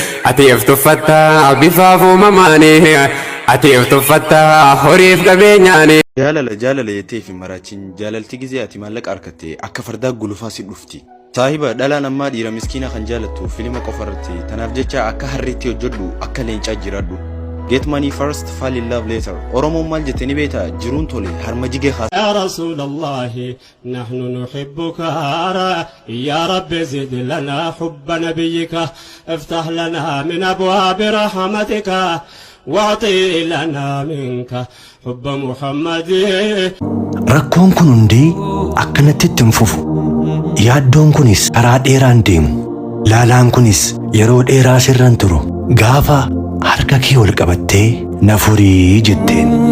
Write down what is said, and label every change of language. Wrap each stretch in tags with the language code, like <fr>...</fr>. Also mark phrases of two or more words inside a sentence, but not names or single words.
<om>Ati if tuffatta bifaaf uumamaani, ati if tuffatta horiif qabeenyaani. Jaalala, jaalala jettee fi maraachiin jaalalti gizee ati maallaqa harkatte akka fardaa gulufaa si dhufti. Saahiba, dhalaan ammaa dhiira miskiina kan jaalattu filima qofa irratti. Tanaaf jecha akka harreetti hojjedhu, akka leencaa jiraadhu.</om> <en>Get money first, fall in love later.</en> <om>Oromoon maal jette ni beektaa? Jiruun tole, harma jigee haasa.</om> <ar>يا رسول الله، نحن نحبك. يا رب زد لنا حب نبيك. افتح لنا من أبواب رحمتك. واعطي لنا منك حب محمد.</ar> <om>Rakkoon kun hundi akkanatti itti hin fufu. Yaaddoon kunis karaa dheeraan deemu. Laalaan kunis yeroo dheeraa sirran turu. Gaafa harka kee ol qabattee na furii jetteen.</om>